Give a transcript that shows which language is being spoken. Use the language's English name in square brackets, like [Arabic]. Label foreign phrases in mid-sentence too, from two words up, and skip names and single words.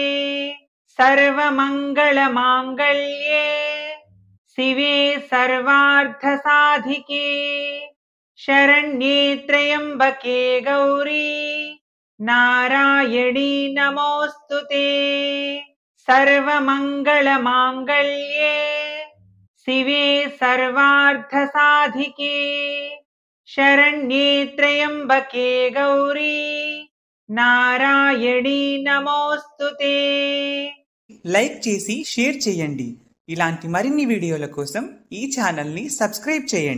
[Sanskrit] सर्वमंगलमांगल्ये शिवे सर्वार्थसाधिके शरण्ये त्र्यंबके गौरी नारायणी नमोस्तुते। सर्वमंगलमांगल्ये शिवे सर्वार्थसाधिके शरण्ये त्र्यंबके गौरी नारायणी नमोस्तुते। [Telugu] లైక్ చేసి షేర్ చేయండి. ఇలాంటి మరిన్ని వీడియోల కోసం ఈ ఛానల్ ని సబ్స్క్రైబ్ చేయండి.